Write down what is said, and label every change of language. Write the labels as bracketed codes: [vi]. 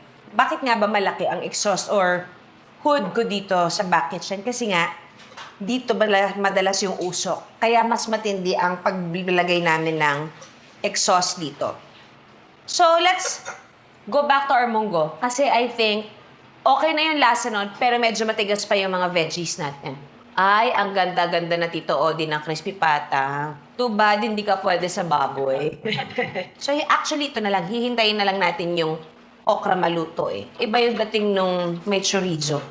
[tl] Bakit nga ba malaki ang exhaust or hood ko dito sa back kitchen? Kasi nga, dito madalas yung usok. Kaya mas matindi ang paglagay namin ng exhaust dito. [en] So, let's go back to our munggo. [tl] Kasi [en] I think, [tl] okay na yung lasa nun, pero medyo matigas pa yung mga veggies natin. Ay, ang ganda-ganda na Tito Odi ng crispy pata. [en] Too bad, [tl] hindi ka pwede sa baboy. So, actually, ito na lang. Hihintayin na lang natin yung okra maluto eh. Iba yung dating nung may chorizo.